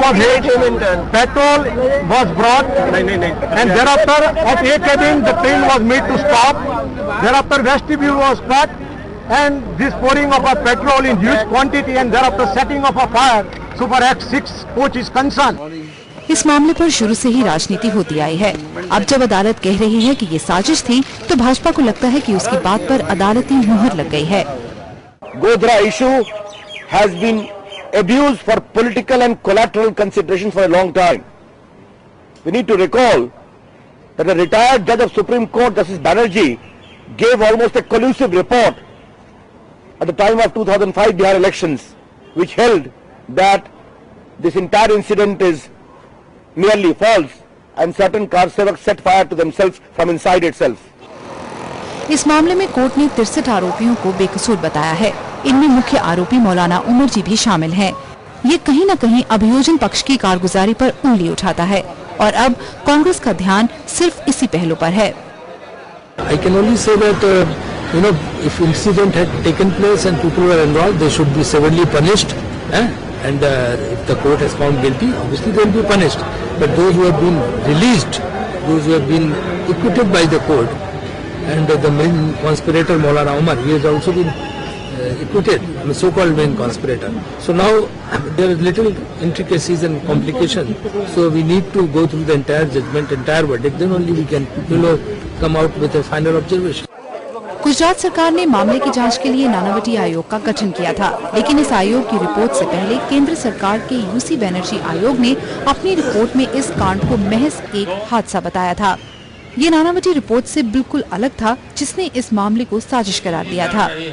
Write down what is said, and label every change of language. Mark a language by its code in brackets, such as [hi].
[en] Petrol was brought, and thereafter at A cabin the train was made to stop. Thereafter vestibule was cut, and this pouring of a petrol in huge quantity, and thereafter setting of a fire. So far as 6 coach is concerned. [hi] इस मामले पर शुरू से ही राजनीति होती आई है। अब जब अदालत कह रही है कि ये साजिश थी, तो भाजपा को लगता है कि उसकी बात पर अदालती मुहर लग गई है। [en] Godhra issue has been abused for political and collateral considerations for a long time. We need to recall that a retired judge of Supreme Court, Justice Banerjee, gave almost a collusive report at the time of 2005 Bihar elections, which held that this entire incident is merely false and certain Karsevaks set fire to themselves from inside itself. [hi] इस मामले में court ने 63 आरोपियों को बेकसूर बताया है। इनमें मुख्य आरोपी मौलाना उमर जी भी शामिल हैं। ये कहीं न कहीं अभियोजन पक्ष की कारगुजारी पर उंगली उठाता है और अब कांग्रेस का ध्यान सिर्फ इसी पहलू पर है। [en] I can only say that if incident had taken place and people were involved, they should be severely punished. And if the court has found guilty, obviously they will be punished. But those who have been released, those who have been acquitted by the court, and the main conspirator Maulana Umar, he has also been acquitted, the so-called main conspirator. So now there is little intricacies and complications. So we need to go through the entire judgment, entire verdict. Then only we can, come out with a final observation. [hi] Gujarat सरकार ने मामले की जांच के लिए नानावटी आयोग का गठन किया था, लेकिन इस आयोग की रिपोर्ट से पहले केंद्र सरकार के यूसी बनर्जी आयोग ने अपनी रिपोर्ट में इस कांड को महज एक हादसा बताया था। ये नानावटी रिपोर्ट से बिल्कुल अलग था, जिसने इस मामले को साजिश करार दिया था।